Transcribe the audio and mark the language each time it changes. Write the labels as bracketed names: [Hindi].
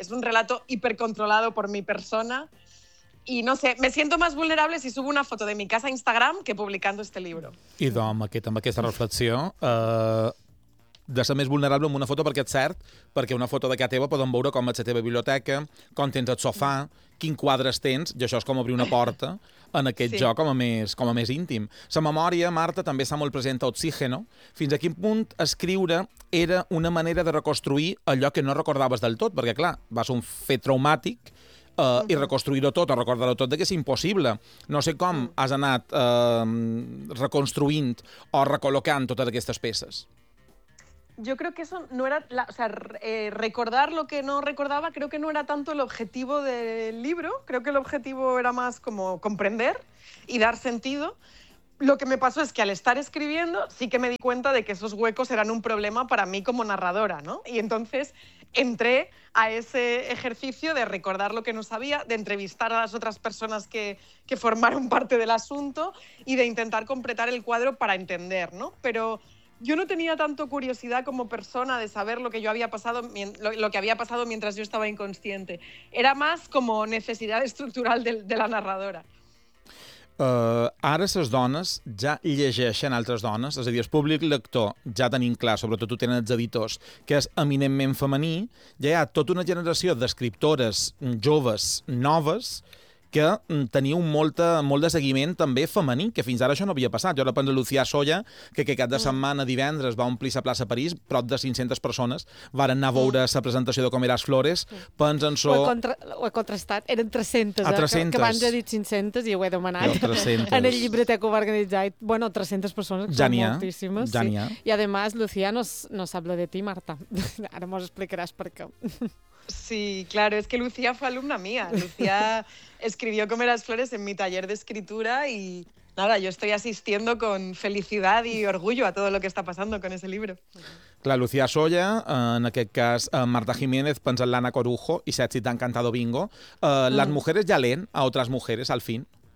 [Spanish] Es un relato hipercontrolado por mi persona. Y no sé, me siento más vulnerable si subo una foto de mi casa a Instagram que publicando este libro. [Catalan] Idò, amb aquesta reflexió, de ser més vulnerable amb una foto, perquè és cert, perquè una foto d'aquesta teva podem veure com ets a la teva biblioteca, com tens el sofà, quins quadres tens, i això és com obrir una porta en aquest joc com a més íntim. La memòria, Marta, també està molt present a Oxígeno. Fins a quin punt escriure era una manera de reconstruir allò que no recordaves del tot? Perquè, clar, va ser un fet traumàtic, i reconstruir-ho tot, o recordar-ho tot, que és impossible. No sé com has anat reconstruint o recol·locant totes aquestes peces. [Spanish] Yo creo que eso no era, recordar lo que no recordaba, creo que no era tanto el objetivo del libro, creo que el objetivo era más como comprender y dar sentido. Lo que me pasó es que al estar escribiendo sí que me di cuenta de que esos huecos eran un problema para mí como narradora, ¿no? Y entonces entré a ese ejercicio de recordar lo que no sabía, de entrevistar a las otras personas que formaron parte del asunto y de intentar completar el cuadro para entender, ¿no? Pero yo no tenía tanto curiosidad como persona de saber lo que yo había pasado, lo que había pasado mientras yo estaba inconsciente. Era más como necesidad estructural de la narradora. [Catalan] Ara les dones ja llegeixen altres dones, és a dir, el públic lector, ja tenim clar, sobretot ho tenen els editors, que és eminentment femení, ja hi ha tota una generació d'escriptores joves, noves, que teniu molt de seguiment també femení, que fins ara això no havia passat. Jo ara penso a Lucía Soya, que cap de setmana divendres va omplir la plaça París, prop de 500 persones, varen anar a veure la presentació de Com eras flores, pens en so... Ho he contrastat, eren 300, que abans he dit 500 i ho he demanat en el llibreter que ho va organitzar. Bueno, 300 persones, que són moltíssimes. Ja n'hi ha. I, a més, Lucía no sap lo de ti, Marta. Ara mos explicaràs per què. [Spanish] Sí, claro, es que Lucía fue alumna mía. Lucía escribió Comer las flores en mi taller de escritura y nada, yo estoy asistiendo con felicidad y orgullo a todo lo que está pasando con ese libro. [Catalan] Clar, Lucía Soya, en aquest cas Marta Jiménez, pensa en l'Anna Corujo i Sexy t'ha encantado bingo. [Spanish] Les mujeres ya leen a otras mujeres, al fin.